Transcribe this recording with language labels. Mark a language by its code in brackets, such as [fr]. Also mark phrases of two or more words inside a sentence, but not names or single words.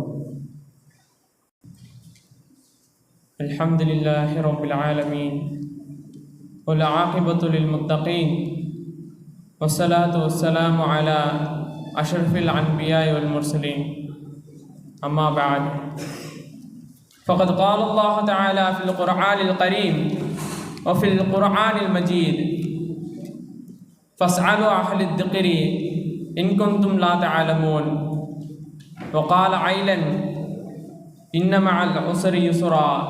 [ar] الحمد لله رب العالمين والعاقبة للمتقين والصلاة والسلام على أشرف الأنبياء والمرسلين. أما بعد. فقد قال الله تعالى في القرآن الكريم وفي القرآن المجيد فاسألوا أهل الذكر إن كنتم لا تعلمون. وقال عيلا إن مع العسر يسرا.